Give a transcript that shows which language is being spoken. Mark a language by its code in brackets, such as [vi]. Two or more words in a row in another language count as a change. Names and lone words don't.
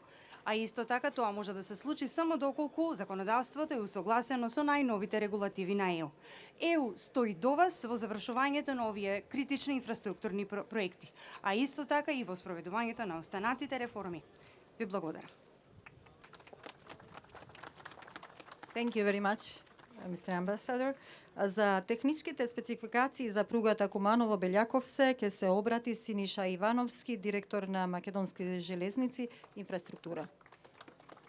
[mk] А исто така тоа може да се случи само доколку законодавството е усогласено со најновите регулативи на ЕУ. ЕУ стои до вас во завршувањето на овие критични инфраструктурни проекти, а исто така и во спроведувањето на останатите реформи. Ви благодарам. [en] Thank you very much, Mr. Ambassador. [mk] За техничките спецификации за пругата Куманово-Белјаковце ќе се обрати Синиша Ивановски, директор на Македонски железници инфраструктура.